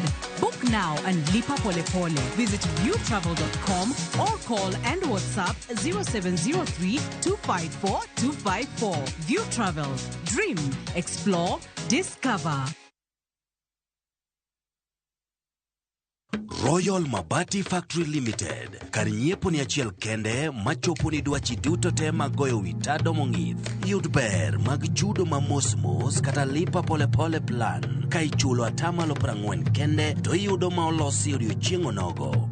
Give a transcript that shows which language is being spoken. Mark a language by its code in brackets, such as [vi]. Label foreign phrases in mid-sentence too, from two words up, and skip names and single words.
[en] Book now and [sw] lipa pole pole. [en] Visit viewtravel.com or call and WhatsApp 0703 254 254. View Travel. Dream, explore, discover. Royal Mabati Factory Limited. [luo] Karinyiepo ni achiel kende machopo ni dwachi duto te magoyo witado mong'ith. Yud ber mag chudo ma mos kata [sw] lipa pole pole [luo] plan. Ka ichulo atamalo 40 kende to iyudo ma olosi odiochieng' onogo.